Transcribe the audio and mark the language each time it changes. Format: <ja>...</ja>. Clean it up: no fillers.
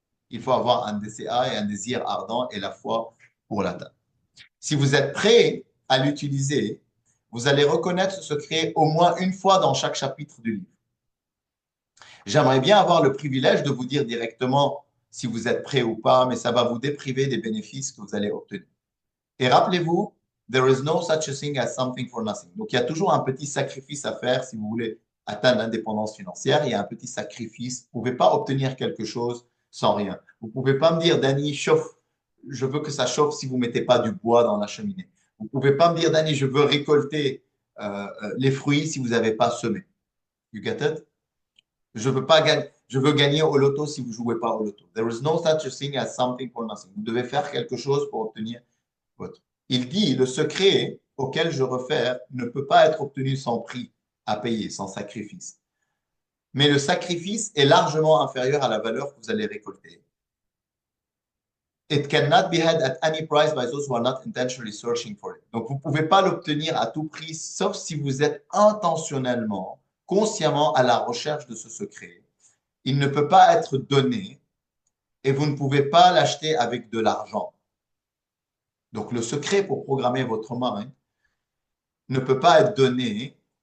<fr>Il faut avoir un DCA et un désir ardent et la foi pour l'atteindre. Si vous êtes prêt à l'utiliser, vous allez reconnaître ce secret au moins une fois dans chaque chapitre du livre. J'aimerais bien avoir le privilège de vous dire directement si vous êtes prêt ou pas, mais ça va vous dépriver des bénéfices que vous allez obtenir.</fr> <en>Et rappelez-vous, there is no such a thing as something for nothing.</en> <fr>Donc, il y a toujours un petit sacrifice à faire si vous voulez atteindre l'indépendance financière. Il y a un petit sacrifice. Vous ne pouvez pas obtenir quelque chose sans rien. Vous ne pouvez pas me dire, Danny, chauffe. Je veux que ça chauffe si vous ne mettez pas du bois dans la cheminée. Vous ne pouvez pas me dire, Danny, je veux récolter les fruits si vous n'avez pas semé. You get it? Je veux gagner au loto si vous ne jouez pas au loto.</fr> <en>There is no such a thing as something for nothing.</en> <fr>Vous devez faire quelque chose pour obtenir votre. Il dit, le secret auquel je réfère ne peut pas être obtenu sans prix à payer, sans sacrifice. Mais le sacrifice est largement inférieur à la valeur que vous allez récolter.</fr> <en>It cannot be had at any price by those who are not intentionally searching for it.</en> <fr>Donc, vous ne pouvez pas l'obtenir à tout prix, sauf si vous êtes intentionnellement, consciemment à la recherche de ce secret. Il ne peut pas être donné et vous ne pouvez pas l'acheter avec de l'argent. Donc, le secret pour programmer votre mind ne peut pas être donné.</fr>